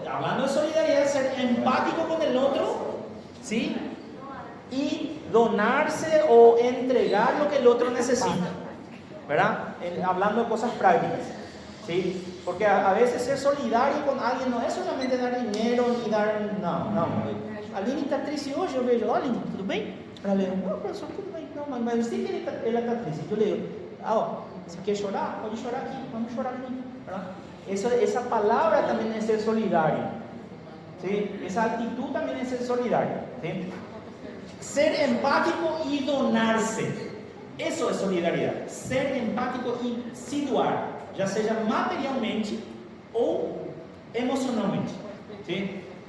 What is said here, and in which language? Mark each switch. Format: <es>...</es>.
<es>Hablando de solidaridad, ser empático con el otro, ¿sí? Y donarse o entregar lo que el otro necesita, ¿verdad? Hablando de cosas prácticas, ¿sí? Porque a veces ser solidario con alguien no es solamente dar dinero ni dar... No.</es> <pt>Aline está triste hoje, eu vejo, Aline, tudo bem? Ela leu, não, professor, tudo bem. Não, mas eu sei que ela está triste. Eu leio, você quer chorar? Pode chorar aqui, vamos chorar juntos,</pt> <es>¿verdad? Esa palabra también es ser solidario, ¿sí? Esa actitud también es ser solidario, ¿sí? Ser empático y donarse, eso es solidaridad. Ser empático y se doar, ya sea materialmente o emocionalmente, ¿sí?</es>